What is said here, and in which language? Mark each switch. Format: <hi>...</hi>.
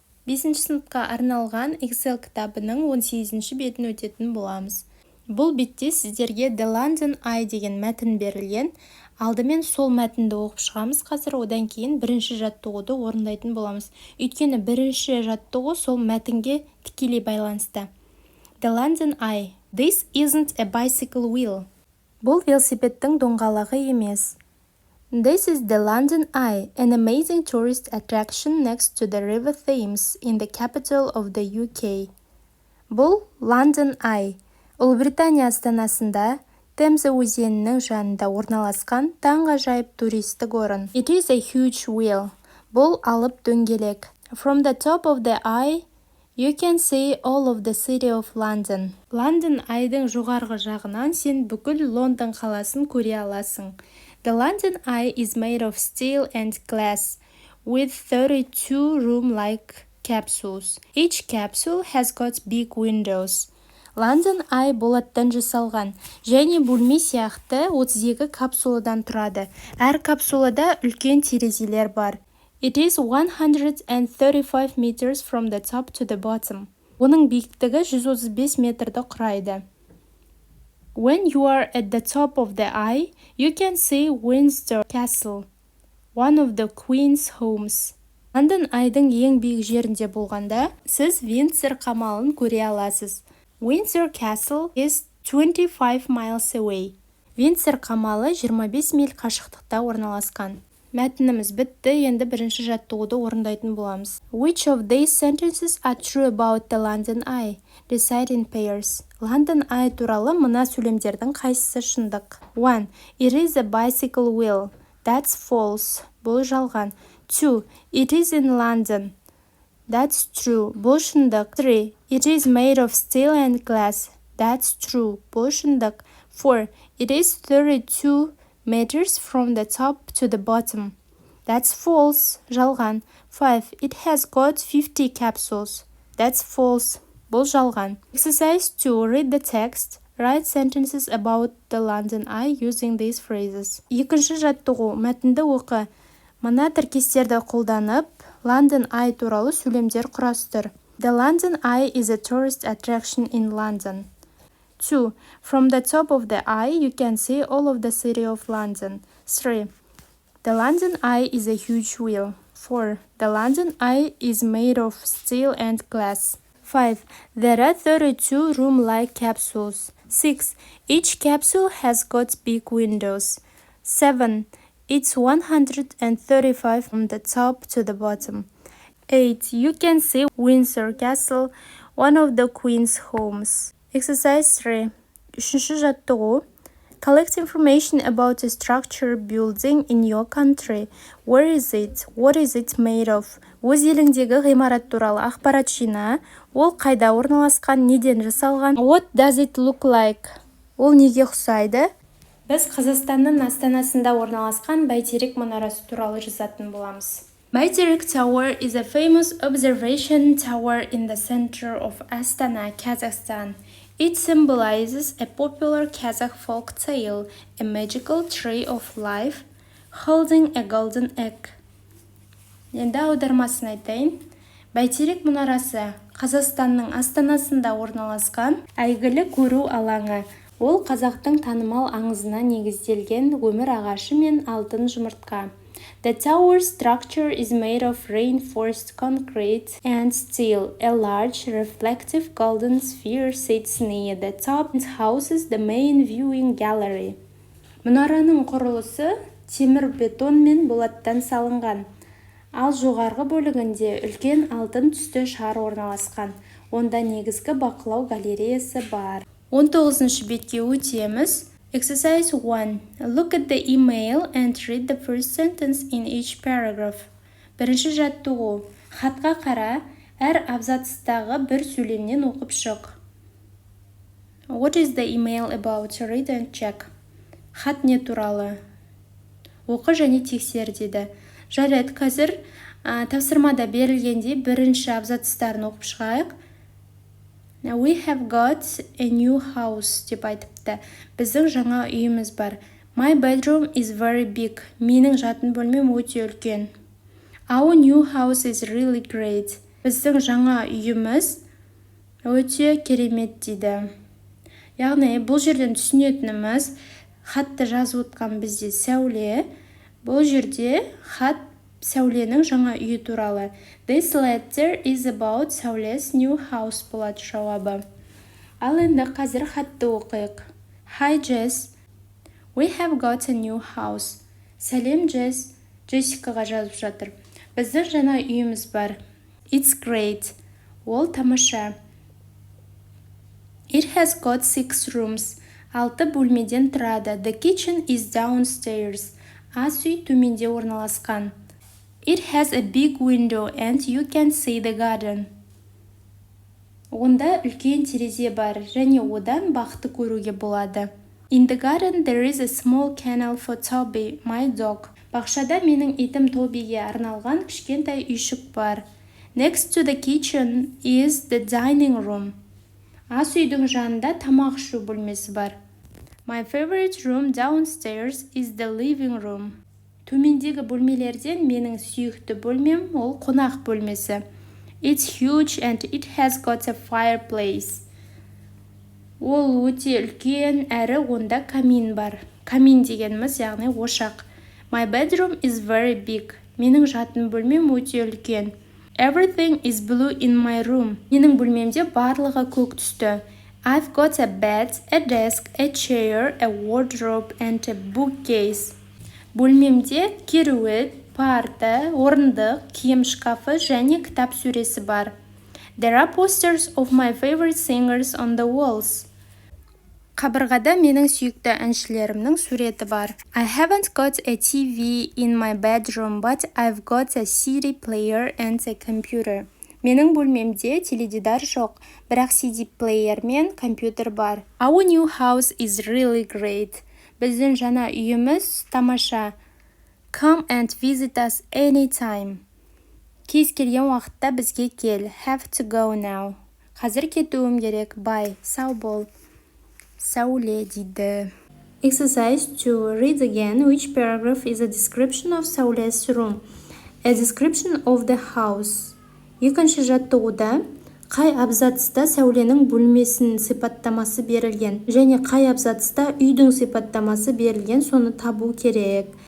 <kk>5-ші сыныпқа арналған Excel кітабының 18-ші бетін өтетін боламыз. Бұл бетте сіздерге The London Eye деген мәтін берілген. Алдымен сол мәтінді оқып шығамыз қазір, одан кейін бірінші жаттығуды орындайтын боламыз. Өйткені бірінші жаттығу сол мәтінге тікелей байланысты.</kk> <en>The London Eye. This isn't a bicycle wheel.</en> <kk>Бұл велосипедтің доңғалағы емес.</kk> <en>This is the London Eye, an amazing tourist attraction next to the River Thames in the capital of the UK.</en> <kk>Бұл London Eye, Ұлыбритания астанасында Темза өзенінің жанында орналасқан таңғажайып туристік орын.</kk> <en>It is a huge wheel.</en> <kk>Бұл алып дөңгелек.</kk> <en>From the top of the eye, you can see all of the city of London.</en> <kk>London Eye'дің жоғарғы жағынан сен бүкіл Лондон қаласын көре аласың.</kk> <en>The London Eye is made of steel and glass, with 32 room-like capsules. Each capsule has got big windows.</en> <kk>London Eye болаттан жасалған, және бөлме сияқты 32 капсуладан тұрады. Әр капсулада үлкен терезелер бар.</kk> <en>It is 135 meters from the top to the bottom.</en> <kk>Оның биіктігі 135 метрді құрайды.</kk> <en>When you are at the top of the eye, you can see Windsor Castle, one of the Queen's homes.</en> <kk>London Eye'дің ең биік жерінде болғанда, сіз Windsor қамалын көре аласыз.</kk> <en>Windsor Castle is 25 miles away.</en> <kk>Windsor қамалы 25 миль қашықтықта орналасқан. Мәтініміз бітті, енді бірінші жаттығуды орындайтын боламыз.</kk> <en>Which of these sentences are true about the London Eye? Recite in pairs.</en> <kk>London Eye туралы мына сөйлемдердің қайсысы шындық?</kk> <en>1. It is a bicycle wheel. That's false.</en> <kk>Бұл жалған.</kk> <en>2. It is in London. That's true.</en> <kk>Бұл шындық.</kk> <en>3. It is made of steel and glass. That's true.</en> <kk>Бұл шындық.</kk> <en>4. It is 32 meters from the top to the bottom. That's false.</en> <kk>Жалған.</kk> <en>5. It has got 50 capsules. That's false.</en> <kk>Бұл жалған.</kk> <en>Exercise 2. Read the text. Write sentences about the London Eye using these phrases.</en> <kk>Екінші жаттығу. Мәтінді оқы. Мына тіркестерді қолданып, London Eye туралы сөйлемдер құрастыр.</kk> <en>The London Eye is a tourist attraction in London. 2. From the top of the eye, you can see all of the city of London. 3. The London Eye is a huge wheel. 4. The London Eye is made of steel and glass. 5. There are 32 room-like capsules. 6. Each capsule has got big windows. 7. It's 135 from the top to the bottom. 8. You can see Windsor Castle, one of the Queen's homes. Exercise 3.</en> <kk>Үшінші жаттығу.</kk> <en>Collect information about a structure building in your country. Where is it? What is it made of?</en> <kk>Өз еліңдегі ғимарат туралы ақпарат жина. Ол қайда орналасқан, неден жасалған?</kk> <en>What does it look like?</en> <kk>Ол неге ұқсайды? Біз Қазақстанның астанасында орналасқан Baiterek мұнарасы туралы жазатын боламыз.</kk> <en>Baiterek Tower is a famous observation tower in the center of Astana, Kazakhstan. It symbolizes a popular Kazakh folk tale, a magical tree of life holding a golden egg.</en> <kk>Енді аудармасын айтайын. Baiterek мұнарасы Қазақстанның астанасында орналасқан әйгілі көру алаңы. Ол қазақтың танымал аңызына негізделген өмір ағашы мен алтын жұмыртқа.</kk> <en>The tower structure is made of reinforced concrete and steel. A large, reflective golden sphere sits near the top and houses the main viewing gallery.</en> <kk>Мұнараның құрылысы темір бетон мен болаттан салынған. Ал жоғарғы бөлігінде үлкен алтын түсті шар орналасқан. Онда негізгі бақылау галереясы бар. 19-ші бетке өтеміз.</kk> <en>Exercise 1. Look at the email and read the first sentence in each paragraph.</en> <kk>Бірінші жаттығу. Хатқа қара, әр абзацтағы бір сөйлемнен оқып шық.</kk> <en>What is the email about? Read and check.</en> <kk>Хат не туралы? Оқы және тексер деді. Жарайды, қазір тапсырмада берілгенде бірінші абзацтарын оқып шығайық.</kk> <en>We have got a new house</en> <kk>деп айтыпты. Біздің жаңа үйіміз бар.</kk> <en>My bedroom is very big.</en> <kk>Менің жатын бөлмем өте үлкен.</kk> <en>Our new house is really great.</en> <kk>Біздің жаңа үйіміз өте керемет дейді. Яғни бұл жерден түсінетініміз, хатты жазып отқан бізде Сәуле. Бұл жерде хат Сәуленің жаңа үйі туралы.</kk> <en>This letter is about Сәулес new house</en> <kk>болады жауабы. Ал енді қазір хатты оқиық.</kk> <en>Hi Jess, we have got a new house.</en> <kk>Сәлем Jess, Джессикаға жазып жатыр. Біздің жаңа үйіміз бар.</kk> <en>It's great.</en> <kk>Ол тамаша.</kk> <en>It has got 6 rooms. 6</en> <kk>бөлмеден тұрады.</kk> <en>The kitchen is downstairs.</en> <kk>Ас үй төменде орналасқан.</kk> <en>It has a big window and you can see the garden.</en> <kk>Онда үлкен терезе бар, және одан бақты көруге болады.</kk> <en>In the garden there is a small kennel for Toby, my dog.</en> <kk>Бақшада менің итім Тобиге арналған кішкентай үйшік бар.</kk> <en>Next to the kitchen is the dining room.</en> <kk>Ас үйдің жанында тамақ ішу бөлмесі бар.</kk> <en>My favorite room downstairs is the living room.</en> <kk>Төмендегі бөлмелерден менің сүйікті бөлмем ол қонақ бөлмесі.</kk> <en>It's huge and it has got a fireplace.</en> <kk>Ол өте үлкен, әрі онда камин бар. Камин дегеніміз, яғни ошақ.</kk> <en>My bedroom is very big.</en> <kk>Менің жатын бөлмем өте үлкен.</kk> <en>Everything is blue in my room.</en> <kk>Менің бөлмемде барлығы көк түсті.</kk> <en>I've got a bed, a desk, a chair, a wardrobe and a bookcase.</en> <kk>Бөлмемде кереует, парта, орындық, киім шкафы және кітап сөресі бар.</kk> <en>There are posters of my favorite singers on the walls.</en> <kk>Қабырғада менің сүйікті әншілерімнің суреті бар.</kk> <en>I haven't got a TV in my bedroom, but I've got a CD player and a computer.</en> <kk>Менің бөлмемде теледидар жоқ, бірақ CD плеер мен компьютер бар.</kk> <en>Our new house is really great.</en> <kk>Біздің жаңа үйіміз тамаша.</kk> <en>Come and visit us anytime.</en> <kk>Кез келген уақытта бізге кел.</kk> <en>Have to go now.</en> <kk>Қазір кетуім керек.</kk> <en>Bye.</en> <kk>Сау бол. Сәуле дейді.</kk> <en>Exercise 2. Read again which paragraph is a description of Сәуле's room. A description of the house.</en> <kk>Екінші жаттығуда қай абзацта Сәуленің бөлмесінің сипаттамасы берілген және қай абзацта үйдің сипаттамасы берілген, соны табу керек.</kk>